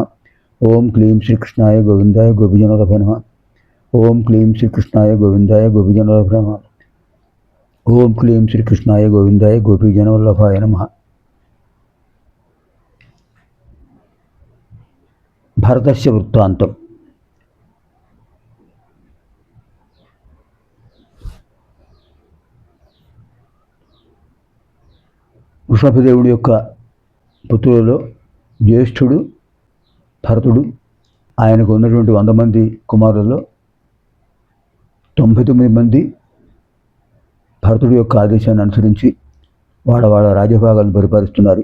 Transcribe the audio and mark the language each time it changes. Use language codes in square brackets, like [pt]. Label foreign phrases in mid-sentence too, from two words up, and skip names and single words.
[sa] ओं क्लीं श्रीकृष्णाय गोविन्दाय गोपीजनवल्लभाय नमः। ओं क्लीं श्रीकृष्णाय गोविन्दाय गोपीजनवल्लभाय नमः। ओं क्लीं श्रीकृष्णाय गोविन्दाय गोपीजनवल्लभाय नमः। भरतस्य वृत्तान्तं। [te] వృషభదేవుడి యొక్క పుత్రులలో జ్యేష్ఠుడు భరతుడు. ఆయనకు ఉన్నటువంటి 100 మంది కుమారులలో 99 మంది భరతుడి యొక్క ఆదేశాన్ని అనుసరించి వాళ్ళ రాజభాగాలను పరిపాలిస్తున్నారు.